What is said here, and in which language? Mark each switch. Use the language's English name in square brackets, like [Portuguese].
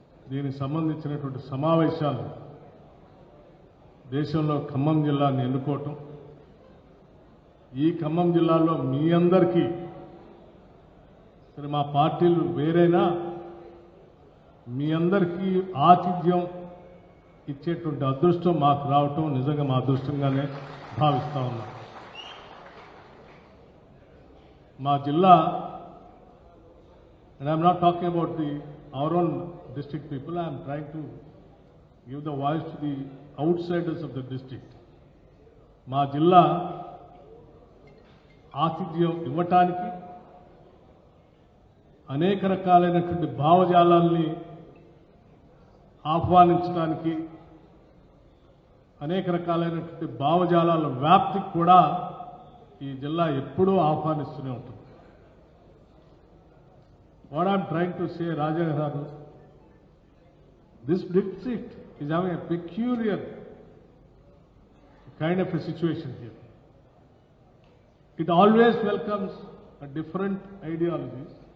[Telugu] దీనికి సంబంధించినటువంటి సమావేశాలు దేశంలో ఖమ్మం జిల్లాని ఎన్నుకోవటం, ఈ ఖమ్మం జిల్లాలో మీ అందరికీ, సరే మా పార్టీలు వేరైనా మీ అందరికీ ఆతిథ్యం ఇచ్చేటువంటి అదృష్టం మాకు రావటం నిజంగా మా అదృష్టంగానే భావిస్తా ఉన్నాం. మా జిల్లా, [English] and I'm not talking about our own district people, I'm trying to give the voice to the outsiders of the district. [Telugu] మా జిల్లా ఆతిథ్యం ఇవ్వటానికి, అనేక రకాలైనటువంటి భావజాలాల్ని ఆహ్వానించడానికి, అనేక రకాలైనటువంటి భావజాలాల వ్యాప్తికి కూడా ఈ జిల్లా ఎప్పుడూ ఆహ్వానిస్తూనే ఉంటుంది. [English] What I'm trying to say, Raja Garu, this district is having a peculiar kind of a situation here. It always welcomes a different ideologies.